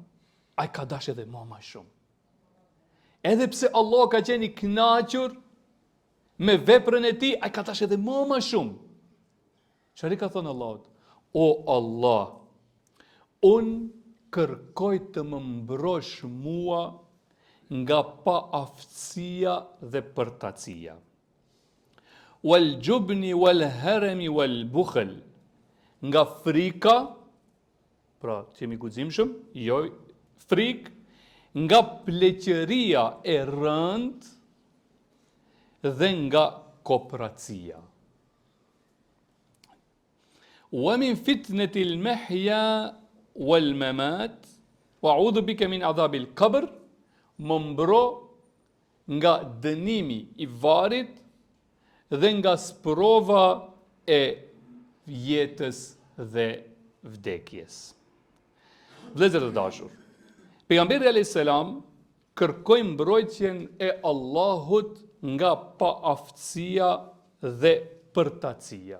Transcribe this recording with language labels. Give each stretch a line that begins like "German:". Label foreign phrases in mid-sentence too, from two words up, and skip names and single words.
Albanian: Ai ka dashur edhe më shumë. Edhe pse Allah ka qenë i kënaqur me veprën e tij, ai ka dashur edhe më shumë. Çfarë ka thënë Allahut? O Allah, unë kërkoj të më mbrosh mua nga paaftësia dhe përtatësia.
Arabic: والجبن والهرم والبخل,
Albanian: nga frika, pra që jemi guximshëm, jo frikë, nga pleqëria e rënd dhe nga kopratësia.
Arabic: ومن فتنة المحيا والممات وأعوذ بك من عذاب القبر,
Albanian: më mbro nga dënimi i varrit dhe nga sprova e jetës dhe vdekjes. Vëllezër të dashur, pejgamberi
Arabic: عليه السلام
Albanian: kërkoi mbrojtjen e Allahut nga paaftësia dhe përtatësia.